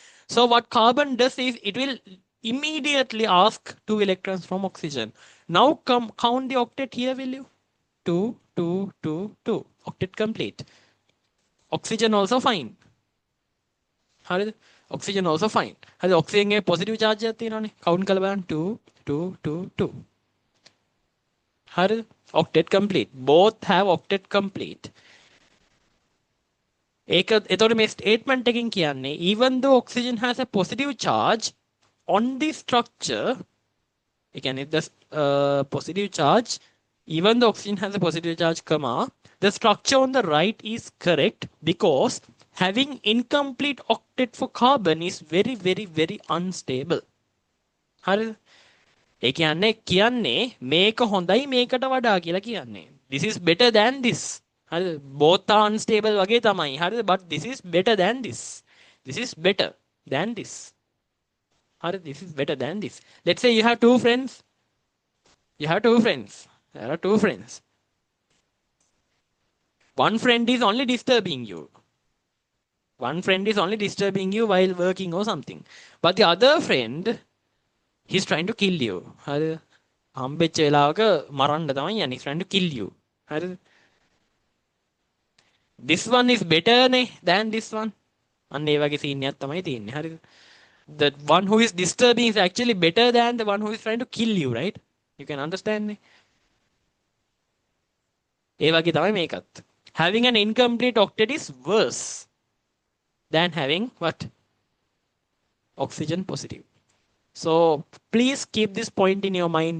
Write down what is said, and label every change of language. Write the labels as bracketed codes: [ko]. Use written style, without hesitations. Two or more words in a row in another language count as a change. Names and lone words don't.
[en] So what carbon does is it will immediately ask 2 electrons from oxygen. Now come count the octet here, will you? 2, 2, 2, 2. Octet complete. Oxygen also fine. හරිද? Oxygen also fine. [si] හරිද? oxygen එකේ positive charge එකක් තියෙනවානේ. count කරලා බලන්න 2, 2, 2, 2. හරිද? [en] octet complete. Both have octet complete. [si] ඒක එතකොට මේ [en] statement [si] එකකින් කියන්නේ [en] even though oxygen has a positive charge on the structure, [si] ඒ කියන්නේ [en] the positive charge, even though oxygen has a positive charge, comma, the structure on the right is correct because having incomplete octet for carbon is very, very, very unstable. [si] හරිද? ඒ කියන්නේ මේක හොඳයි මේකට වඩා කියලා කියන්නේ. [en] This is better than this. [si] හරිද? [en] Both are unstable [si] වගේ තමයි. හරිද? [en] But this is better than this. This is better than this. [si] හරිද? [en] This is better than this. Let's say you have two friends. You have two friends. There are two friends. One friend is only disturbing you. One friend is only disturbing you while working or something. But the other friend, he's trying to kill you. [si] හරිද? හම්බෙච්ච වෙලාවක මරන්න තමයි යන්නේ. [en] He's trying to kill you. හරිද? This one is better than this one. [si] අන්න ඒ වගේ scene එකක් තමයි තියෙන්නේ. හරිද? [en] The one who is disturbing is actually better than the one who is trying to kill you, right? You can understand [si] නේ? ඒ වගේ තමයි මේකත්. [en] Having an incomplete octet is worse than having what? Oxygen positive. So please keep this point in your mind.